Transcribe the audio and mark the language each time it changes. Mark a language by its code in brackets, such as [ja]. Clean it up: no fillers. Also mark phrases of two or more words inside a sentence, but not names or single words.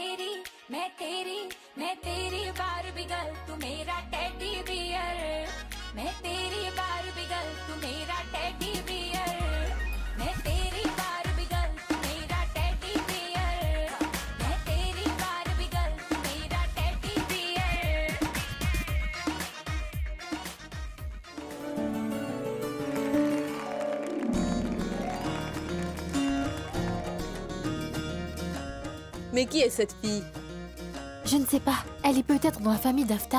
[hi] तेरी [en] Barbie girl [hi] तू मेरा [en] teddy bear [hi] मैं तेरी [en] Barbie girl [hi] तू मेरा [en] teddy bear [hi] मैं तेरी [en] Barbie girl [hi] तू मेरा [en] teddy bear [hi] मैं तेरी [en] Barbie girl [hi] तू मेरा [en] teddy bear [fr] Mais qui est cette fille? Je ne sais pas. Elle est peut-être dans la famille d'Aftab.